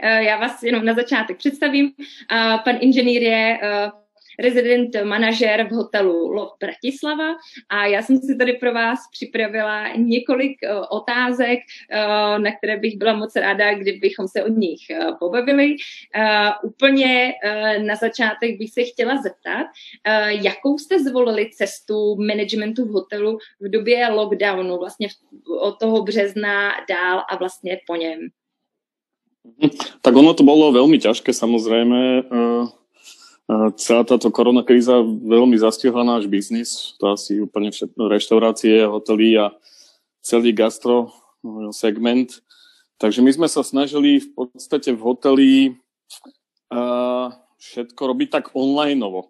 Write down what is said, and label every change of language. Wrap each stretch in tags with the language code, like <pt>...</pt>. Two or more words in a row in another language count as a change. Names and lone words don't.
<cs>Já vás jenom na začátek představím. Pan inženýr je rezident manažer v hotelu Love Bratislava a já jsem si tady pro vás připravila několik otázek, na které bych byla moc ráda, kdybychom se o nich pobavili. Úplně na začátek bych se chtěla zeptat, jakou jste zvolili cestu managementu v hotelu v době lockdownu, vlastně od toho března dál a vlastně po něm?</cs> <sk>Tak ono to bolo veľmi ťažké, samozrejme. Celá táto koronakríza veľmi zastihla náš biznis, to asi úplne všetko, reštaurácie, hotely a celý gastro segment. Takže my sme sa snažili v podstate v hoteli všetko robiť tak onlineovo.</sk>